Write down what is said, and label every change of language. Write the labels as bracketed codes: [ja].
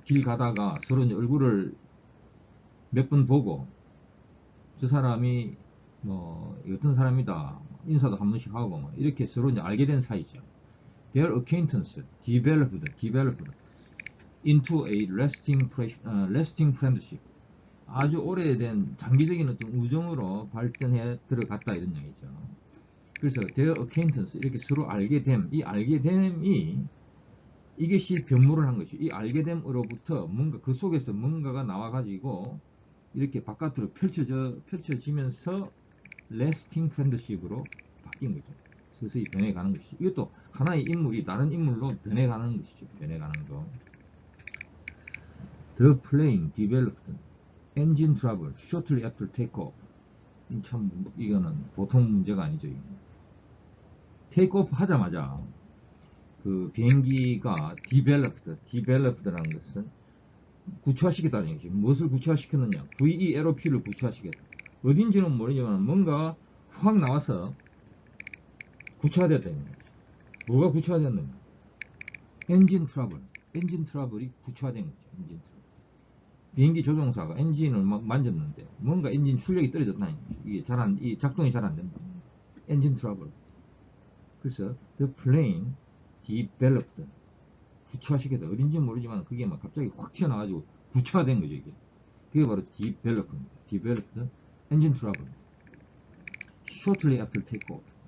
[ko] 길 가다가 서로 이제 얼굴을 몇 번 보고, 저 사람이 뭐 어떤 사람이다, 인사도 한 번씩 하고, 뭐 이렇게 서로 이제 알게 된 사이죠. [en] their acquaintance developed into a lasting friendship. [ko] 아주 오래된 장기적인 어떤 우정으로 발전해 들어갔다, 이런 얘기죠. 그래서 [en] their acquaintance, [ko] 이렇게 서로 알게 됨, 이 알게 됨이 이것이 변모를 한 것이, 이 알게 됨으로부터 뭔가 그 속에서 뭔가가 나와가지고 이렇게 바깥으로 펼쳐지면서 [en] lasting friendship [ko] 으로 바뀐 거죠. 서서히 변해가는 것이죠. 이것도 하나의 인물이 다른 인물로 변해가는 것이죠. 변해가는 거. [en] The plane developed engine trouble shortly after takeoff. [ko] 참 이거는 보통 문제가 아니죠. 테이크오프 하자마자 그 비행기가 developed라는 것은 구체화시켰다는 얘기죠. 무엇을 구체화시켰느냐? VELOP를 구체화시켰다. 어딘지는 모르지만 뭔가 확 나와서 구체화됐다는 거죠. 뭐가 구체화됐느냐? 엔진 트러블이 구체화된 거죠. 엔진 트러블. 비행기 조종사가 엔진을 막 만졌는데 뭔가 엔진 출력이 떨어졌다는 거죠. 이게 이 작동이 잘 안 된다. 엔진 트러블. 그래서 [en] the plane developed, [ko] 구체화시켰다. 어딘지 모르지만 그게 막 갑자기 확 튀어나와가지고 구체화된 거죠. 이게. 그게 바로 [en] developed engine trouble shortly after takeoff.